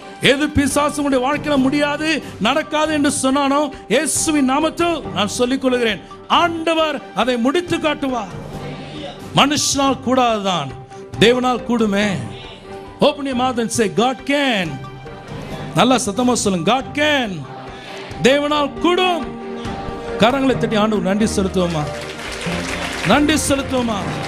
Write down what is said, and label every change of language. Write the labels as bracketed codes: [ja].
[ta] எது பிசாசு உடைய வாழ்க்கையில முடியாது நடக்காது என்று சொன்னானோ இயேசுவின் நாமத்தில் நான் சொல்லிக் கொள்கிறேன், ஆண்டவர் அதை முடித்து காட்டுவார். மனுஷனால் கூடாதுதான், தேவனால் கூடுமே. [en] Open your mouth and say God can. [ta] நல்லா சத்தமா சொல்லுங்க, [en] God can. [ta] தேவனால் கூடும். கரங்களை தட்டி ஆண்டவர் நன்றி செலுத்துவோமா, நன்றி செலுத்துவோமா.